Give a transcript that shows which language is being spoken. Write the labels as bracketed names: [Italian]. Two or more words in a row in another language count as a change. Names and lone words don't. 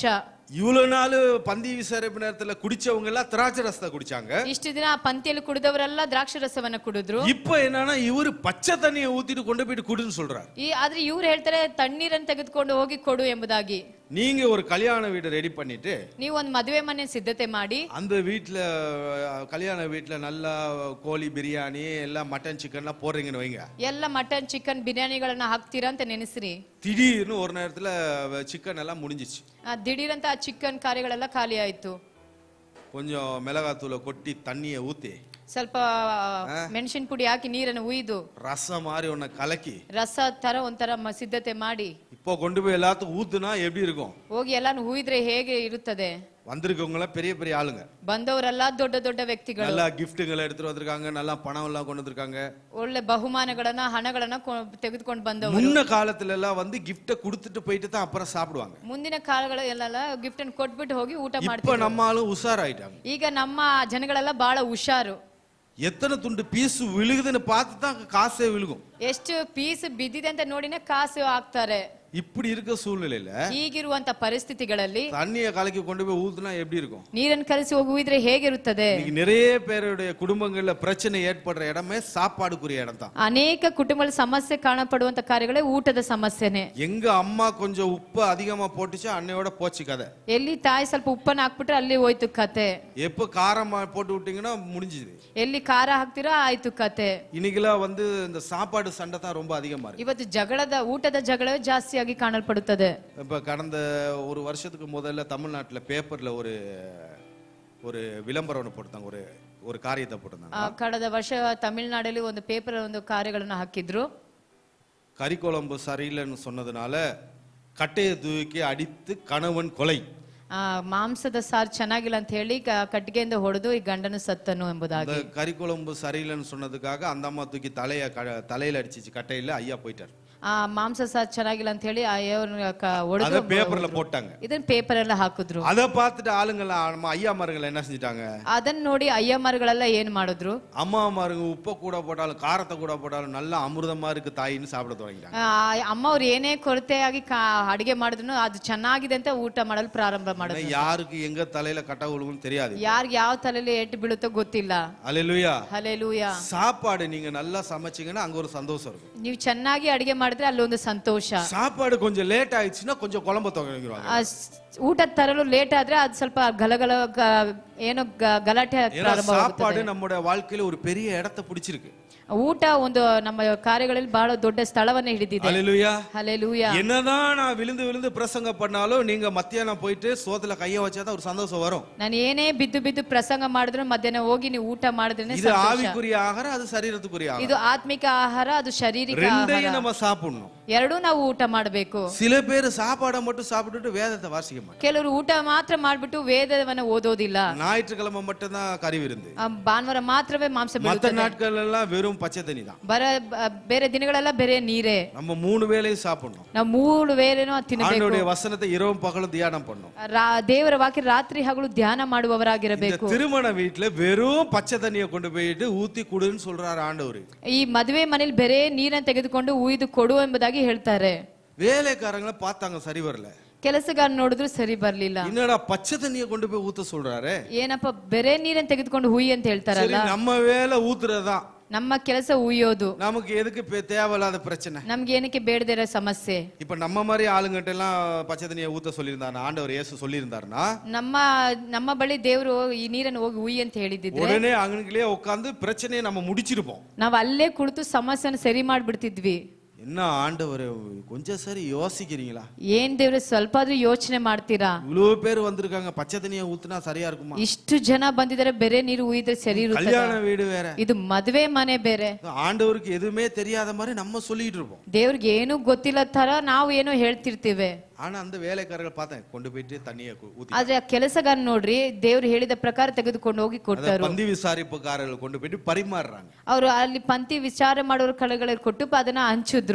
[Tamil] இவ்வளவு நாள் பந்தி விசாரிப்பு நேரத்துல குடிச்சவங்க எல்லாம் திராட்சை ரசத்தை குடிச்சாங்க. [Kannada] ಇಷ್ಟು ದಿನ ಆ ಪಂಕ್ತಿಯಲ್ಲಿ ಕುಡಿದವರೆಲ್ಲ ದ್ರಾಕ್ಷಿ ರಸವನ್ನ ಕುಡಿದ್ರು. [Tamil] இப்ப என்னன்னா இவரு பச்சை தண்ணியை ஊத்திட்டு கொண்டு போயிட்டு குடுன்னு சொல்றாரு. [Kannada] ಆದ್ರೆ ಇವ್ರು ಹೇಳ್ತಾರೆ, ತಣ್ಣೀರನ್ನು ತೆಗೆದುಕೊಂಡು ಹೋಗಿ ಕೊಡು ಎಂಬುದಾಗಿ. [Tamil] நீங்க ஒரு கல்யாண வீடு ரெடி பண்ணிட்டு [Kannada] ನೀವು ಒಂದು ಮದುವೆ ಮನೆ ಸಿದ್ಧತೆ ಮಾಡಿ [Tamil] அந்த வீட்டுல கல்யாண வீட்டுல நல்லா கோழி பிரியாணி எல்லாம் மட்டன் சிக்கன்லாம் போடுறீங்கன்னு வைங்க. [Kannada] ಎಲ್ಲ ಮಟನ್ ಚಿಕನ್ ಬಿರಿಯಾನಿಗಳನ್ನ ಹಾಕ್ತೀರಾ ಅಂತ ನೆನೆಸ್ರಿ. [Tamil] திடீர்னு ஒரு நேரத்துல சிக்கன் எல்லாம் முடிஞ்சிச்சு. [Kannada] ದಿಢೀರಂತ ಆ ಚಿಕನ್ ಕಾರ್ಯಗಳೆಲ್ಲ ಖಾಲಿ ಆಯ್ತು. [Tamil] கொஞ்சம் மிளகாத்தூளை கொட்டி தண்ணியை ஊத்தி [Kannada] ಸ್ವಲ್ಪ ಮೆಣಸಿನ ಪುಡಿ ಹಾಕಿ ನೀರನ್ನು ಉಯ್ದು [Tamil] ரசம் மாதிரி ஒன்ன கலக்கி [Kannada] ರಸ ತರ ಒಂಥರ ಸಿದ್ಧತೆ ಮಾಡಿ [Tamil] இப்போ கொண்டு போய் எல்லாத்துக்கும் ஊத்துனா எப்படி இருக்கும்? [Kannada] ಹೋಗಿ ಎಲ್ಲಾನು ಉಯ್ದ್ರೆ ಹೇಗೆ ಇರುತ್ತದೆ? [Tamil] வந்திருக்கவங்க பெரிய பெரிய ஆளுங்க, [Kannada] ಬಂದವರೆಲ್ಲ ದೊಡ್ಡ ದೊಡ್ಡ ವ್ಯಕ್ತಿಗಳು, [Tamil] நல்லா கிஃப்ட்டுங்களை எடுத்துட்டு வந்திருக்காங்க, நல்லா பணம் எல்லாம் கொண்டு வந்திருக்காங்க, [Kannada] ಒಳ್ಳೆ ಬಹುಮಾನಗಳನ್ನ ಹಣಗಳನ್ನ ತೆಗೆದುಕೊಂಡು ಬಂದವರು. [Tamil] முன்ன காலத்துல எல்லாம் வந்து கிஃப்ட கொடுத்துட்டு போயிட்டு தான் அப்புறம் சாப்பிடுவாங்க. [Kannada] ಮುಂದಿನ ಕಾಲಗಳೆಲ್ಲ ಗಿಫ್ಟ್ ಅನ್ನು ಕೊಟ್ಬಿಟ್ಟು ಹೋಗಿ ಊಟ [Tamil] இப்ப [Kannada] ಮಾಡ್ತಾರೆ. [Tamil] நம்ம ஆளும் உஷாராயிட்டாங்க. [Kannada] ಈಗ ನಮ್ಮ ಜನಗಳೆಲ್ಲ ಬಹಳ ಹುಷಾರು. [Tamil] எத்தனை துண்டு பீஸ் விழுகுதுன்னு பார்த்து தான் காசே விழுகும். [Kannada] ಎಷ್ಟು ಪೀಸ್ ಬಿದ್ದಿದೆ ಅಂತ ನೋಡಿನೇ ಕಾಸು ಹಾಕ್ತಾರೆ. [Tamil] இப்படி இருக்க சூழ்நிலையில [Kannada] ಈಗಿರುವಂತ ಪರಿಸ್ಥಿತಿಗಳಲ್ಲಿ [Tamil] தண்ணியை கலக்கி கொண்டு போய் ஊத்துனா எப்படி இருக்கும்? [Kannada] ನೀರನ್ನು ಕಲಸಿ ಹೋಗಿದ್ರೆ ಹೇಗಿರುತ್ತದೆ? [Tamil] நிறைய பேருடைய குடும்பங்கள்ல பிரச்சனை ஏற்படுற இடமே சாப்பாடுக்குரிய இடம் தான். [Kannada] ಅನೇಕ ಕುಟುಂಬಗಳ ಸಮಸ್ಯೆ ಕಾಣಪಡುವಂತ ಕಾರ್ಯಗಳೇ ಊಟದ ಸಮಸ್ಯೆನೆ. [Tamil] எங்க அம்மா கொஞ்சம் உப்பு அதிகமா போட்டுச்சு அன்னையோட போச்சு கதை. [Kannada] ಎಲ್ಲಿ ತಾಯಿ ಸ್ವಲ್ಪ ಉಪ್ಪನ್ನ ಹಾಕ್ಬಿಟ್ರೆ ಅಲ್ಲಿ ಹೋಯ್ತು ಕತೆ. [Tamil] எப்ப காரம் போட்டு விட்டீங்கன்னா முடிஞ்சுது. [Kannada] ಎಲ್ಲಿ ಖಾರ ಹಾಕ್ತಿರೋ ಆಯ್ತು ಕತೆ. [Tamil] இன்னைக்கெல்லாம் வந்து இந்த சாப்பாடு சண்டை தான் ரொம்ப அதிகமா இருக்கு. [Kannada] ಇವತ್ತು ಊಟದ ಜಗಳವೇ ಜಾಸ್ತಿಯಾಗಿ ಕಾಣಲ್ಪಡುತ್ತದೆ. [Tamil] இப்ப கடந்த ஒரு வருஷத்துக்கு முதல்ல தமிழ்நாட்டுல பேப்பர்ல ஒரு விளம்பரம் ஒன்று போட்டாங்க, ஒரு காரியத்தை போட்டிருந்தாங்க. [Kannada] ಕಳೆದ ವರ್ಷ ತಮಿಳುನಾಡಲ್ಲಿ ಒಂದು ಪೇಪರ್ ಒಂದು ಕಾರ್ಯಗಳನ್ನು ಹಾಕಿದ್ರು. [Tamil] கறிக்குழம்பு சரியில்லைன்னு சொன்னதுனால கட்டையை தூக்கி அடித்து கணவன் கொலை. [Kannada] ಮಾಂಸದ ಸಾರು ಚೆನ್ನಾಗಿಲ್ಲ ಅಂತ ಹೇಳಿ ಕಟ್ಟಿಗೆಯಿಂದ ಹೊಡೆದು ಈ ಗಂಡನು ಸತ್ತನು ಎಂಬುದಾಗಿ. [Tamil] கறிக்குழம்பு சரியில்லைன்னு சொன்னதுக்காக அந்த அம்மா தூக்கி தலையில அடிச்சிச்சு கட்டையில, ஐயா போயிட்டார். [Kannada] ಆ ಮಾಂಸ ಸಾರು ಚೆನ್ನಾಗಿಲ್ಲ ಅಂತ ಹೇಳಿ ಹೊಡೆದು [Tamil] பேப்பர்ல போட்டாங்க. [Kannada] ಇದನ್ನ ಪೇಪರ್ ಎಲ್ಲ ಹಾಕಿದ್ರು. [Tamil] அத பார்த்துட்டு ஆளுங்கெல்லாம் ஐயா மாருங்க என்ன செஞ்சிட்டாங்க? [Kannada] ಅದನ್ನ ನೋಡಿ ಅಯ್ಯಮ್ಮರುಗಳೆಲ್ಲ ಏನ್ ಮಾಡಿದ್ರು? [Tamil] அம்மா மாருங்க உப்பு கூட போட்டாலும் காரத்தை கூட போட்டாலும் நல்ல அமிர்தமா இருக்கு தாயின்னு சாப்பிட தொடங்கிட்டாங்க. [Kannada] ಅಮ್ಮ ಅವ್ರು ಏನೇ ಕೊರತೆಯಾಗಿ ಅಡಿಗೆ ಮಾಡಿದ್ರು ಅದು ಚೆನ್ನಾಗಿದೆ ಅಂತ ಊಟ ಮಾಡಲು ಪ್ರಾರಂಭ ಮಾಡಿದ್ರು. [Tamil] யாருக்கு எங்க தலையில கட்ட விழுகும்னு தெரியாது, [Kannada] ಯಾರಿಗೆ ಯಾವ ತಲೆಯಲ್ಲಿ ಏಟು ಬೀಳುತ್ತೋ ಗೊತ್ತಿಲ್ಲ. [Tamil] ஹல்லேலூயா [Kannada] ಹಲ್ಲೆಲೂಯಾ. [Tamil] சாப்பாடு நீங்க நல்லா சமைச்சீங்கன்னா அங்க ஒரு சந்தோஷம் இருக்கும். [Kannada] ನೀವು ಚೆನ್ನಾಗಿ ಅಡಿಗೆ ಮಾಡಿದ್ರೆ ಅಲ್ಲೊಂದು ಸಂತೋಷ. [Tamil] சாப்பாடு கொஞ்சம் லேட் ஆயிடுச்சுன்னா கொஞ்சம் குழம்பு தொடங்கிடுவாங்க. [Kannada] ಊಟ ತರಲು ಲೇಟ್ ಆದ್ರೆ ಅದು ಸ್ವಲ್ಪ ಗಲಗಲ ಏನೋ ಗಲಾಟೆ ಪ್ರಾರಂಭವಾಗುತ್ತದೆ. [Tamil] சாப்பாடு நம்முடைய வாழ்க்கையில ஒரு பெரிய இடத்தை பிடிச்சிருக்கு. [Kannada] ಊಟ ಒಂದು ನಮ್ಮ ಕಾರ್ಯಗಳಲ್ಲಿ ಬಹಳ ದೊಡ್ಡ ಸ್ಥಳವನ್ನ ಹಿಡಿದಿದೆ. [Tamil] ஹல்லேலூயா [Kannada] ஹல்லேலூயா. [Tamil] என்னதான் நான் விழுந்து விழுந்து பிரசங்க பண்ணாலும் நீங்க மத்தியானம் போயிட்டு சோத்துல கைய வச்சாதான் ஒரு சந்தோஷம் வரும். [Kannada] ನಾನು ಏನೇ ಬಿದ್ದು ಬಿದ್ದು ಪ್ರಸಂಗ ಮಾಡಿದ್ರು ಮಧ್ಯಾಹ್ನ ಹೋಗಿ ನೀವು ಊಟ ಮಾಡಿದ್ರೇನೆ [Tamil] இது [Kannada] ಸಂತೋಷ. [Tamil] ஆவிக்குரிய ஆகாரம், அது சரீரத்துக்குரிய ஆகாரம். [Kannada] ಇದು ಆತ್ಮಿಕ ಆಹಾರ, ಅದು ಶಾರೀರಿಕ [Tamil] ரெண்டையும் [Kannada] ಆಹಾರ. [Tamil] நம்ம சாப்பிடணும். [Kannada] ಎರಡೂ ನಾವು ಊಟ ಮಾಡಬೇಕು. [Tamil] சில பேர் சாப்பாடை மட்டும் சாப்பிட்டுட்டு வேதத்தை வாசிக்க மாட்டாங்க. [Kannada] ಕೆಲವರು ಊಟ ಮಾತ್ರ ಮಾಡ್ಬಿಟ್ಟು ವೇದವನ್ನ ಓದೋದಿಲ್ಲ. [Tamil] ஞாயிற்றுக்கிழமை மட்டும் தான் கறி விருந்து, [Kannada] ಭಾನುವಾರ ಮಾತ್ರವೇ ಮಾಂಸ [Tamil] மத்த [Kannada] ಬೀಳುತ್ತದೆ. [Tamil] நாட்கள் எல்லாம் வெறும் பச்சை தண்ணி தான். [Kannada] ಬೇರೆ ದಿನಗಳೆಲ್ಲ ಬೇರೆ ನೀರೇ. [Tamil] நம்ம 3 வேளையும் சாப்பிடணும். [Kannada] ನಾವು 3 ವೇಳೆನೂ ತಿನ್ನಬೇಕು. [Tamil] ஆண்டவருடைய வசனத்தை இரவும் பகலும் தியானம் பண்ணணும். [Kannada] ದೇವರ ವಾಕ್ಯ ರಾತ್ರಿ ಹಗಲು ಧ್ಯಾನ ಮಾಡುವವರಾಗಿರಬೇಕು. [Tamil] இந்த திருமண வீட்டுல வெறும் பச்சை தண்ணியை கொண்டு போயிட்டு ஊத்தி குடுன்னு சொல்றாரு ஆண்டவர். [Kannada] ಈ ಮದುವೆ ಮನೆಯಲ್ಲಿ ಬೇರೆ ನೀರನ್ನು ತೆಗೆದುಕೊಂಡು ಉಯ್ದು ಕೊಡು ಎಂಬುದಾಗಿ ಹೇಳ್ತಾರೆ. [Tamil] வேலைக்காரங்களை பார்த்தாங்க, சரி வரல. [Kannada] ಕೆಲಸಗಾರ ನೋಡಿದ್ರು ಸರಿ ಬರ್ಲಿಲ್ಲ. [Tamil] என்னடா பச்சை தண்ணியை கொண்டு போய் ஊத்த சொல்றாரு, [Kannada] ಏನಪ್ಪ ಬೇರೆ ನೀರನ್ನು ತೆಗೆದುಕೊಂಡು ಹುಯಿ ಅಂತ ಹೇಳ್ತಾರಲ್ಲ. [Tamil] நம்ம வேலை ஊத்துறதுதான். [Kannada] ನಮ್ಮ ಕೆಲಸ ಉಯ್ಯೋದು. [Tamil] நமக்கு எதுக்கு தேவையில்லாத பிரச்சனை? [Kannada] ನಮ್ಗೆ ಏನಕ್ಕೆ ಬೇಡದೇ ಇರೋ ಸಮಸ್ಯೆ. [Tamil] இப்ப நம்ம மாதிரி ஆளுங்கிட்ட எல்லாம் பச்சை தண்ணியை ஊத்த சொல்லியிருந்தாரு ஆண்டவர் இயேசு சொல்லியிருந்தாருன்னா, [Kannada] ನಮ್ಮ ಬಳಿ ದೇವರು ಈ ನೀರನ್ನು ಹೋಗಿ ಉಯ್ಯಿ ಅಂತ ಹೇಳಿದಿದ್ರೆ [Tamil] உடனே அங்கனக்குள்ளே உட்கார்ந்து பிரச்சனையை நம்ம முடிச்சிருப்போம். [Kannada] ನಾವು ಅಲ್ಲೇ ಕುಳಿತು ಸಮಸ್ಯೆನ ಸರಿ ಮಾಡ್ಬಿಡ್ತಿದ್ವಿ. [Tamil] என்ன ஆண்டவரே, கொஞ்சம் சரி யோசிக்கிறீங்களா? [Kannada] ಏನ್ ದೇವ್ರೆ ಸ್ವಲ್ಪ ಆದ್ರೂ ಯೋಚನೆ ಮಾಡ್ತೀರಾ? [Tamil] இவ்வளவு பேர் வந்திருக்காங்க, பச்சை தண்ணியை ஊத்துனா சரியா இருக்குமா? [Kannada] ಇಷ್ಟು ಜನ ಬಂದಿದ್ದಾರೆ, ಬೇರೆ ನೀರು ಉಯ್ದ್ರೆ ಸರಿ ಇರುತ್ತೆ? [Tamil] கல்யாண வீடு வேற, [Kannada] ಇದು ಮದುವೆ ಮನೆ ಬೇರೆ. [Tamil] ஆண்டவருக்கு எதுவுமே தெரியாத மாதிரி நம்ம சொல்லிட்டு இருப்போம். [Kannada] ದೇವ್ರಿಗೆ ಏನು ಗೊತ್ತಿಲ್ಲ ತರ ನಾವು ಏನೋ ಹೇಳ್ತಿರ್ತೀವಿ. [Tamil] ஆனா அந்த வேலைக்காரர்கள் பார்த்தேன் கொண்டு போயிட்டு தண்ணியை ஊத்தி, [Kannada] ಆದ್ರೆ ಆ ಕೆಲಸಗಾರ ನೋಡ್ರಿ ದೇವ್ರು ಹೇಳಿದ ಪ್ರಕಾರ ತೆಗೆದುಕೊಂಡು ಹೋಗಿ ಕೊಡ್ತಾರು. [Tamil] பந்தி விசாரிப்புக்காரர்கள் கொண்டு போயிட்டு பரிமாறுறாங்க. [Kannada] ಅವರು ಅಲ್ಲಿ ಪಂಕ್ತಿ ವಿಚಾರ ಮಾಡೋರ ಕಳೆಗಳಲ್ಲಿ ಕೊಟ್ಟು ಅದನ್ನ ಹಂಚಿದ್ರು.